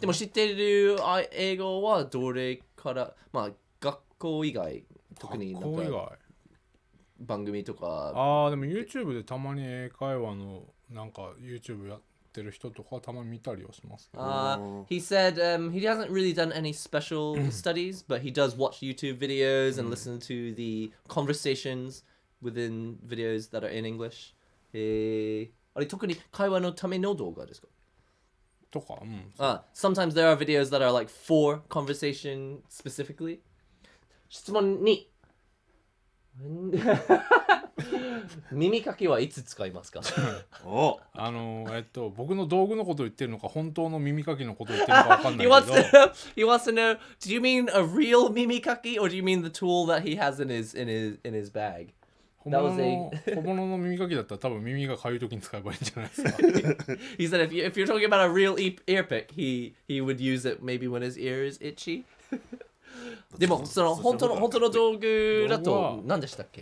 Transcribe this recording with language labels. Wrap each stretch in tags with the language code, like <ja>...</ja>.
<ja>でも知ってる英語はどれからまあ学校以外特になんか学校以外番組とかでも YouTube でたまに英会話のなんか YouTube やってる人とかたまに見たりはしますけど。</ja> <en>He said he hasn't really done any special studies, but he does watch YouTube videos and listen to the conversations within videos that are in English.</en> <ja>あれ特に会話のための動画ですか？とか、</ja> <en>Sometimes there are videos that are like for conversation specifically.</en> <ja>質問2耳かきはいつ使いますか？お僕の道具のことを言ってるのか本当の耳かきのことを言ってるのかわかんないけど</ja> <en>he wants to know, do you mean a real 耳かき or do you mean the tool that he has in his bag?</en> <ja>本物の耳かきだったら多分耳がかゆい時に使えばいいんじゃないですか。</ja> <en>He said if you're talking about a real ear pick, he would use it maybe when his ear is itchy.</en> <ja>でもその本当の道具だと何でしたっけ？</ja>